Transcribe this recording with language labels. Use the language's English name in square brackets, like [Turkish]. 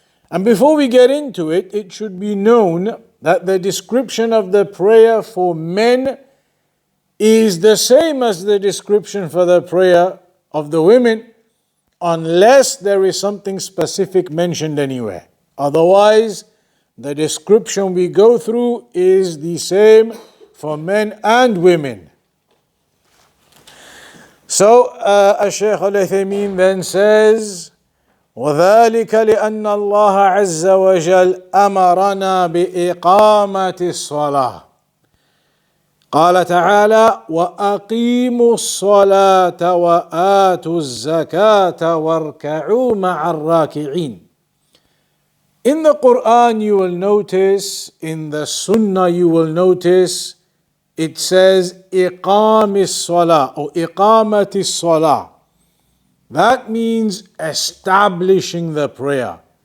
[English] And before we get into it, it should be known that the description of the prayer for men is the same as the description for the prayer of the women, unless there is something specific mentioned anywhere. Otherwise, the description we go through is the same for men and women. So, Sheikh Uthaymeen then says, [Arabic] وذلك لأن الله عز وجل أمرنا بإقامة الصلاة. قال تعالى: وأقيموا الصلاة وآتوا الزكاة واركعوا مع الراكعين. [English] In the Quran you will notice, in the Sunnah you will notice, it says إقام الصلاة or إقامة الصلاة. That means establishing the prayer.